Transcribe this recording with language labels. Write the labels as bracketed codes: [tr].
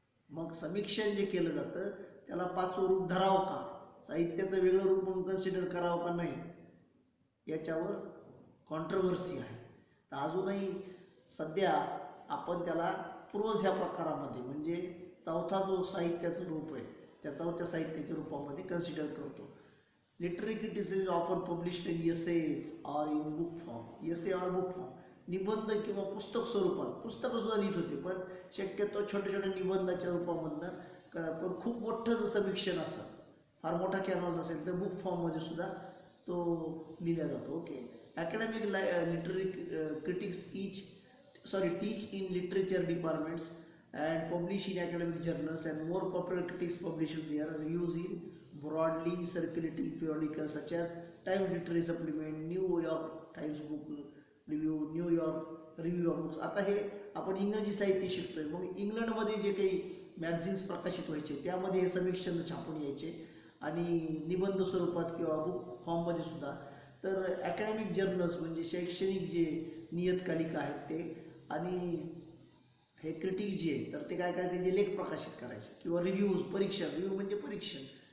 [mr] मग समीक्षण जे केलं जातं त्याला 5वं रूप धरावं का, साहित्याचं वेगळं रूप म्हणून कन्सिडर करावं का नाही, याच्यावर कॉन्ट्रोवर्सी आहे. तर अजूनही सध्या आपण त्याला प्रोज ह्या प्रकारामध्ये, म्हणजे 4था जो साहित्याचं रूप आहे त्या 4थ्या साहित्याच्या रूपामध्ये कन्सिडर करतो. [en] Literary criticism often published in essays or in book form. Essay or book form, [mr] निबंध किंवा पुस्तक स्वरूपात, पुस्तकं सुद्धा लिहित होते पण शक्यतो छोट्या छोट्या निबंधाच्या रूपामधनं. पण खूप मोठं जर समीक्षण असेल, फार मोठा कॅनव्हास असेल तर बुक फॉर्ममध्ये सुद्धा तो लिहिला जातो. Okay. [en] Academic literary critics teach in literature departments and publish in academic journals, and more popular critics publish their reviews in broadly circulating periodicals such as Times Literary Supplement, New York Times Book Review, New York review of books. [mr] आता हे आपण इंग्रजी साहित्य शिकतोय, मग इंग्लंडमध्ये जे काही मॅगझिन्स प्रकाशित व्हायचे त्यामध्ये हे समीक्षण छापून यायचे आणि निबंध स्वरूपात किंवा बुक फॉर्ममध्ये सुद्धा. तर अकॅडमिक जर्नल्स म्हणजे शैक्षणिक जे नियतकालिका आहेत ते, आणि हे क्रिटिक जे आहे तर ते काय करायचे, जे लेख प्रकाशित करायचे किंवा रिव्ह्यूज, रिव्ह्यू म्हणजे परीक्षण.